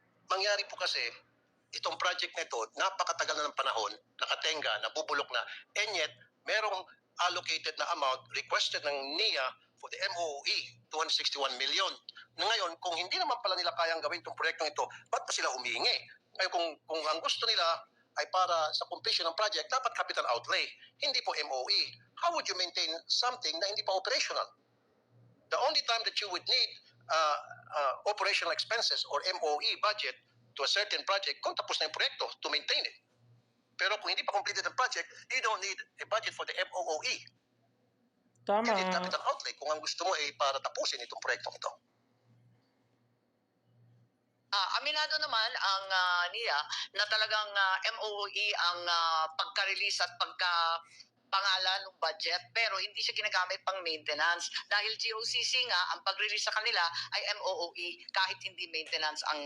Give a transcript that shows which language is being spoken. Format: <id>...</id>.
<tl>Mangyari po kasi, itong project na ito, napakatagal na ng panahon, nakatenga, nabubulok na,</tl> <en>and yet,</en> <tl>merong allocated na amount requested ng NIA for the MOE, 261 million. Na ngayon, kung hindi naman pala nila kayang gawin itong proyektong ito, ba't pa sila humihingi? Ngayon, kung ang gusto nila ay para sa completion ng project, dapat capital outlay, hindi po MOE.</tl> <en>How would you maintain something</en> <tl>na hindi pa</tl> <en>operational? The only time that you would need operational expenses or MOE budget to a certain project</en> <tl>kung tapos na yung proyekto</tl> <en>to maintain it.</en> <tl>Pero kung hindi pa</tl> <en>completed ang project, you don't need a budget for the MOE.</en> <tl>Tama.</tl> <en>You need capital outlay</en> <tl>kung ang gusto mo ay para tapusin itong proyektong ito. Aminado naman ang NIA na talagang MOE ang pagka-release at pagka-pangalan ng budget, pero hindi siya ginagamit pang maintenance dahil GOCC nga ang pag-release sa kanila ay MOE kahit hindi maintenance ang</tl>